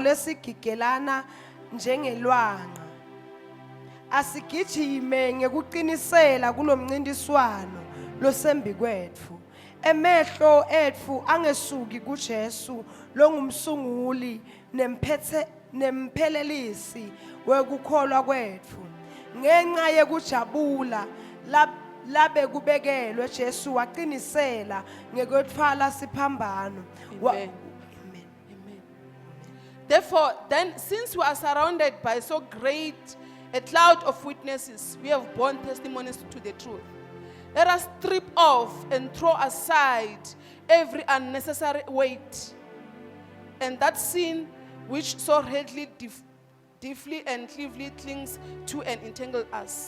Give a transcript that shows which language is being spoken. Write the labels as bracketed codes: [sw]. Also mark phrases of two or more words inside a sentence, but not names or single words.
[ss] lesigigelana njengelwanga asigijime ngekuqinisela kulomncintiswano losembi kwethu emehlo ethu angesuki kuJesu longumsunguli nemphelelisi wekukholwa kwethu ngenxa yekujabula labe kubekelwe Jesu waqinisela ngekwethwala siphambano [en] Amen. Amen. Therefore, then, since we are surrounded by so great a cloud of witnesses, we have borne testimonies to the truth. Let us strip off and throw aside every unnecessary weight and that sin which so readily deeply and cleavely clings to and entangles us.